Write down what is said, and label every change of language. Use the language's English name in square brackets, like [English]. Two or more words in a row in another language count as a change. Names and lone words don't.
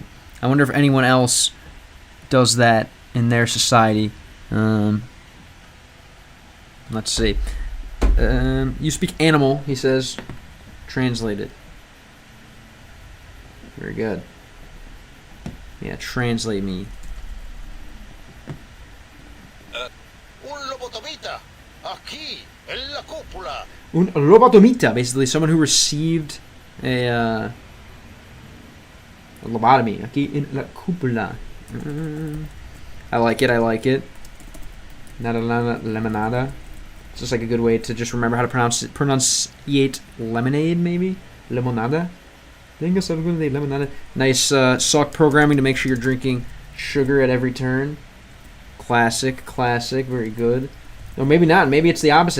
[English] I wonder if anyone else does that in their society. Let's see. You speak animal, he says. Translate it. Very good. Yeah, translate me. [Spanish] Un lobotomita, aquí, en la cúpula. Un lobotomita, [English] basically someone who received a lobotomy. [Spanish] Aquí en la cúpula. [English] I like it. [Spanish] Nada lemonada. [English] It's just like a good way to just remember how to pronunciate lemonade, maybe? [Spanish] Limonada. [English] Nice sock programming to make sure you're drinking sugar at every turn. Classic. Very good. Or maybe not. Maybe it's the opposite.